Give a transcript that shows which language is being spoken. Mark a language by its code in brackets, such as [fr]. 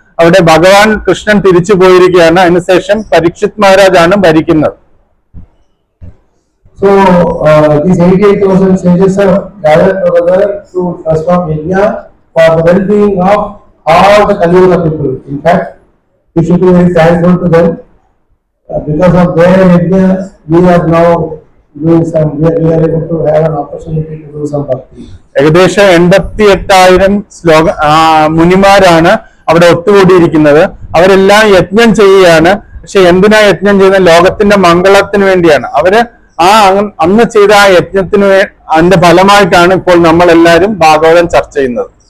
[ml] അവിടെ ഭഗവാൻ കൃഷ്ണൻ തിരിച്ചു പോയിരിക്കുകയാണ്. അതിനുശേഷം പരീക്ഷിത് മഹാരാജാണ് ഭരിക്കുന്നത്. [en] So these 88,000 sages are gathered together to transform Yajna for the well-being of all the Kali Yuga people. In fact, we should be very thankful to them. Because of their Yajna, we are now doing some, we are able to have an opportunity to do some bhakti. [ml] ഏകദേശം 88,000 മുനിമാരാണ് അവിടെ ഒത്തുകൂടിയിരിക്കുന്നത്. അവരെല്ലാം യജ്ഞം ചെയ്യുകയാണ്. പക്ഷെ എന്തിനാ യജ്ഞം ചെയ്യുന്നത്? ലോകത്തിന്റെ മംഗളത്തിന് വേണ്ടിയാണ്. അവര് അന്ന് ചെയ്ത ആ യജ്ഞത്തിന് അതിന്റെ ഫലമായിട്ടാണ് ഇപ്പോൾ നമ്മൾ എല്ലാവരും ഭാഗവതം ചർച്ച ചെയ്യുന്നത്.